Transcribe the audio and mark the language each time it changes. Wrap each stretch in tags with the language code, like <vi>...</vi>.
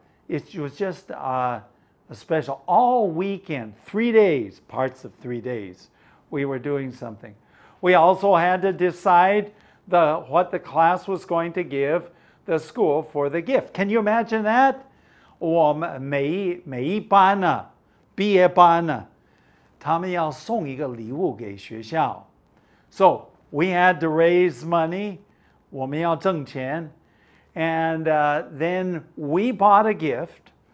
<en>it was just a special all weekend, 3 days, parts of 3 days, we were doing something. We also had to decide what the class was going to give the school for the gift. Can you imagine that?</en> <zh>我们每一班呢，毕业班呢，他们要送一个礼物给学校。</zh> <en>So we had to raise money.</en> <zh>我们要挣钱。</zh> <en>And then we bought a gift.</en>